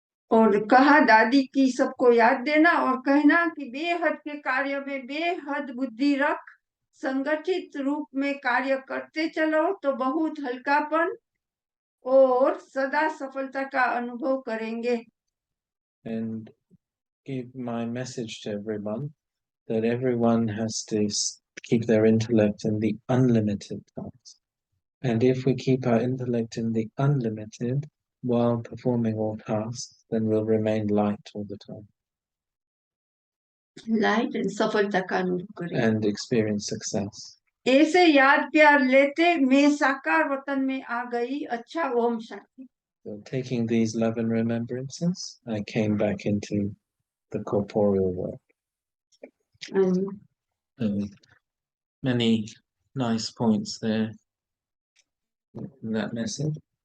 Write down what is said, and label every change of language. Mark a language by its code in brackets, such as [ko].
[hi] और कहा, दादी की सबको याद देना और कहना कि बेहद के कार्य में बेहद बुद्धि रख, संगठित रूप में कार्य करते चलो तो बहुत हल्कापन और सदा सफलता का अनुभव करेंगे। [en] And give my message to everyone that everyone has to keep their intellect in the unlimited task. And if we keep our intellect in the unlimited while performing all tasks, then we'll remain light all the time. Light and [hi] सफलता का अनुभव करें [en] and experience success. [hi] ऐसे याद प्यार लेते मैं साकार वतन में आ गई। अच्छा, Om Shanti. [en] So taking these love and remembrances, I came back into the corporeal world. Many nice points there in that message.